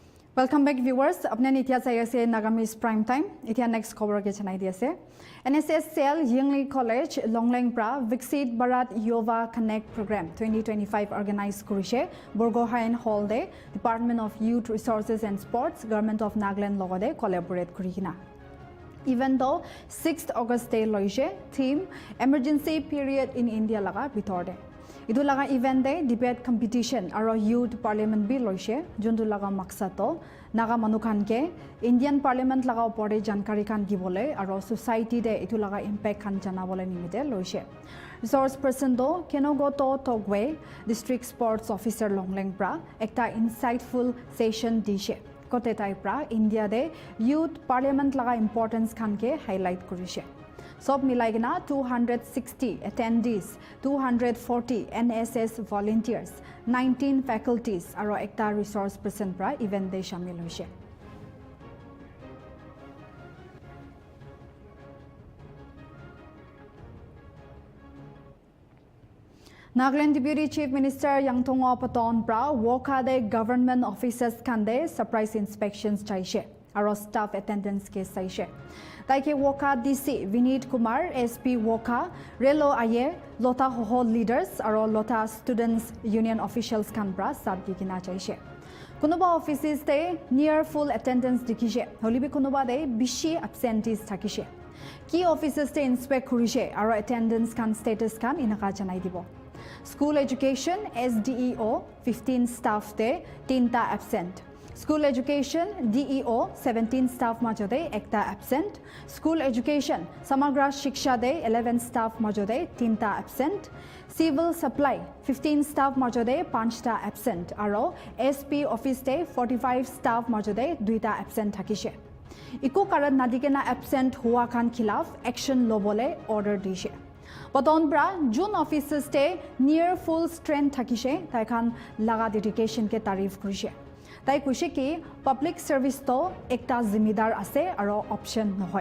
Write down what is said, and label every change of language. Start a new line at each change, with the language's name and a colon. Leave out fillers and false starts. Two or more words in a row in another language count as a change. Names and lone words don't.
English: Welcome back viewers.
Naga Pidgin: Apne nitia chai ase Nagamese Primetime. Itia
English: next cover
Naga Pidgin: ke chanai di ase. NSS Cell Yingli College Longleng pra Viksit Bharat Yuva Connect Program 2025 organized kurise Borgohain Hall de Department of Youth Resources and Sports Government of Nagaland logode collaborate kurikina.
English: Even though 6th August day loise theme emergency period in India
Naga Pidgin: laga bitorde. Idu laga event de
English: debate competition
Naga Pidgin: aro
English: youth parliament
Naga Pidgin: bi loise juntu laga maksato naga manukhan ke
English: Indian parliament
Naga Pidgin: laga opore jankari khan dibole aro society de itu laga impact khan janabole nimite loise.
English: Resource person
Naga Pidgin: do Kenogoto Togwe
English: district sports officer
Naga Pidgin: Longleng pra ekta
English: insightful session
Naga Pidgin: dishe kote tai pra India de
English: youth parliament
Naga Pidgin: laga importance khan ke highlight kurise. Sob milaigna 260 attendees, 240 NSS volunteers, 19 faculties aro ekta
English: resource person
Naga Pidgin: pra event de shamil hoise. Nagaland
English: Deputy Chief Minister
Naga Pidgin: Yangtongo Paton pra Woka de
English: government offices
Naga Pidgin: kande
English: surprise inspections
Naga Pidgin: chaise aro
English: staff attendance
Naga Pidgin: ke saise. Taike Woka DC Vinit Kumar SP Woka Relo Aye Lota Hoho leaders aro Lota students union officials kan pra sat dikina chaise. Kunuba offices te
English: near full attendance
Naga Pidgin: dikise holibi kunuba de bishi absentees thakise.
English: Key offices
Naga Pidgin: te inspect kurise aro attendance kan status kan inaka janai dibo.
English: School education SDEO 15 staff te 3 absent. School education DEO 17 staff
Naga Pidgin: majode ekta
English: absent. School education Samagra Shiksha de 11 staff majode 3 absent. Civil supply 15 staff majode 5 absent.
Naga Pidgin: Aro
English: SP office
Naga Pidgin: de 45 staff majode 2 absent thakise. Iku karan nadikena absent hua khan khilaf action lobole order dishe. Baton bra June offices te
English: near full strength
Naga Pidgin: thakise tai khan laga dedication ke tarif kurise. Tai kuise ki
English: public service
Naga Pidgin: to ekta zimidar ase aro option nohoy.